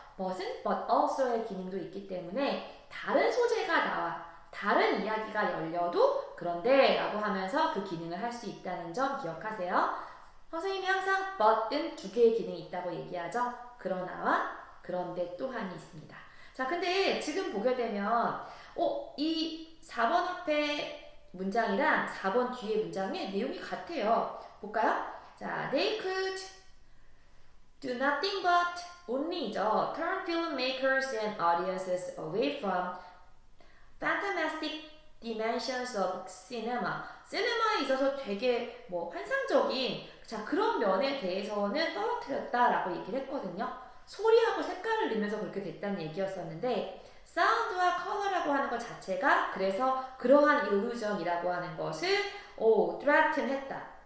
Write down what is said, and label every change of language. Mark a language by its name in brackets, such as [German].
[Korean] but은 but also의 기능도 있기 때문에 다른 소재가 나와 다른 이야기가 열려도 그런데 라고 하면서 그 기능을 할 수 있다는 점 기억하세요. 선생님이 항상 but은 두 개의 기능이 있다고 얘기하죠. 그러나와 그런데 또한이 있습니다. 자, 근데 지금 보게 되면 이 4번 앞에 문장이랑 4번 뒤에 문장의 내용이 같아요. 볼까요? [English] 자, they could do nothing but only죠. turn filmmakers and audiences away from fantastic dimensions of cinema. [Korean] 시네마에 있어서 되게 뭐 환상적인 자 그런 면에 대해서는 떨어뜨렸다라고 얘기를 했거든요. 소리하고 색깔을 넣으면서 그렇게 됐다는 얘기였었는데 사운드와 컬러라고 하는 것 자체가 그래서 그러한 illusion이라고 하는 것을 threaten 했다.